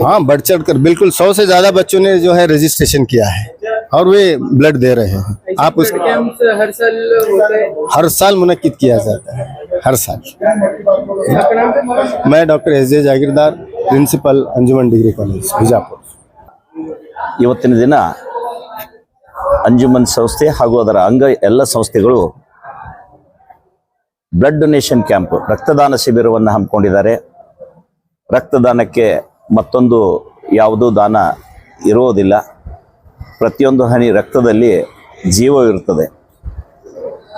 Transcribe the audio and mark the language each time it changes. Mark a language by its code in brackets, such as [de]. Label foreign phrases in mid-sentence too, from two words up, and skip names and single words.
[hi] हाँ, बढ़ चढ़ कर बिल्कुल 100 से ज्यादा बच्चों ने जो है रजिस्ट्रेशन किया है और वे ब्लड दे रहे हैं। आप उस हर साल मुनक्किद किया जाता है, हर साल। मैं डॉक्टर एजे जागीरदार, प्रिंसिपल अंजुमन डिग्री कॉलेज बिजापुर। [kn] ಇವತ್ತಿನ ದಿನ ಅಂಜುಮನ್ ಸಂಸ್ಥೆ ಹಾಗೂ ಅದರ ಅಂಗ ಎಲ್ಲ ಸಂಸ್ಥೆಗಳು [en] blood donation camp [kn] ರಕ್ತದಾನ ಶಿಬಿರವನ್ನು ಹಮ್ಮಿಕೊಂಡಿದ್ದಾರೆ। ರಕ್ತದಾನಕ್ಕೆ ಮತ್ತೊಂದು ಯಾವುದೂ ದಾನ ಇರುವುದಿಲ್ಲ, ಪ್ರತಿಯೊಂದು ಹನಿ ರಕ್ತದಲ್ಲಿ ಜೀವವಿರುತ್ತದೆ।